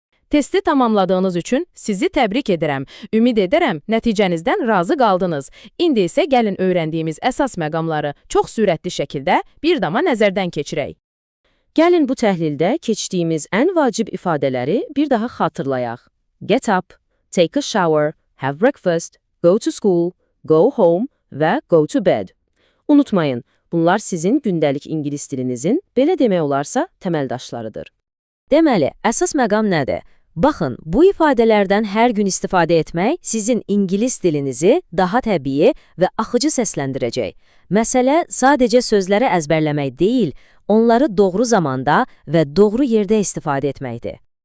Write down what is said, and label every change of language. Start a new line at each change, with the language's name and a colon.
Azerbaijani: Testi tamamladığınız üçün sizi təbrik edirəm. Ümid edərəm, nəticənizdən razı qaldınız. İndi isə gəlin öyrəndiyimiz əsas məqamları çox sürətli şəkildə bir dama nəzərdən keçirək. Gəlin bu təhlildə keçdiyimiz ən vacib ifadələri bir daha xatırlayaq.
English: Get up, take a shower, have breakfast, go to school, go home
Azerbaijani: və
English: go to bed.
Azerbaijani: Unutmayın, bunlar sizin gündəlik ingilis dilinizin, belə demək olarsa, təməldaşlarıdır. Deməli, əsas məqam nədir? Baxın, bu ifadələrdən hər gün istifadə etmək sizin ingilis dilinizi daha təbii və axıcı səsləndirəcək. Məsələ sadəcə sözləri əzbərləmək deyil, onları doğru zamanda və doğru yerdə istifadə etməkdir.